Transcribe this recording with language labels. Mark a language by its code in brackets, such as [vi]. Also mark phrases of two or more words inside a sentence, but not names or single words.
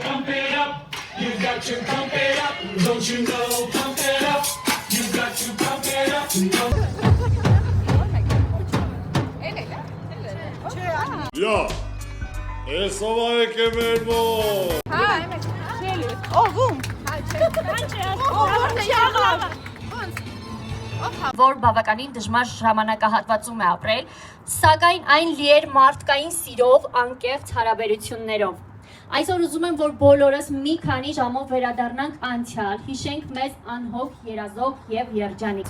[en] Pump it up, you got to pump it up, don't you know? Pump it up, you got to pump it up, Yeah, [hy] Եսով այք է մեր մոտ։ Ո՞վում։ Որ բավականին դժվար ժամանակահատվածում է ապրել, սակայն այն լի էր մարդկային սիրով, անկեղծ հարաբերություններով։ Այսօր ուզում եմ, որ բոլորս մի քանի ժամով վերադառնանք անցյալ, հիշենք մեզ անհոգ, երազող եւ երջանիկ։